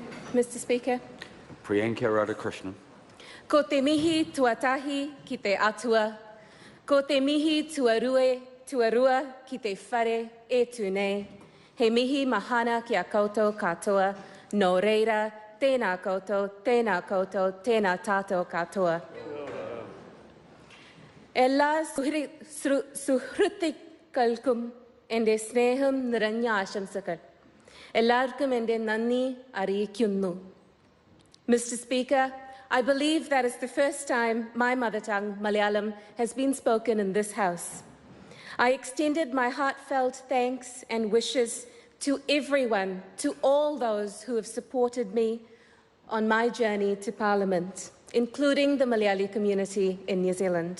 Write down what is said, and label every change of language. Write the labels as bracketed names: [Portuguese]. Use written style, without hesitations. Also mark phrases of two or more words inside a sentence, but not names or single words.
[English] Mr. Speaker. Priyanka Radhakrishnan. [Māori] Ko te mihi tuatahi ki te atua, ko te mihi tuarua ki te whare e tūnei, he mihi mahana ki a koutou katoa, no reira, tēnā koutou, tēnā tātou katoa. [Malayalam] എല്ലാ സുഹൃത്തുക്കൾക്കും എന്റെ സ്നേഹം നിറഞ്ഞ ആശംസകൾ. എല്ലാർക്കും എന്റെ നന്ദി അറിയിക്കുന്നു. [English] Mr. Speaker, I believe that is the first time my mother tongue, Malayalam, has been spoken in this House. I extended my heartfelt thanks and wishes to everyone, to all those who have supported me on my journey to Parliament, including the Malayali community in New Zealand.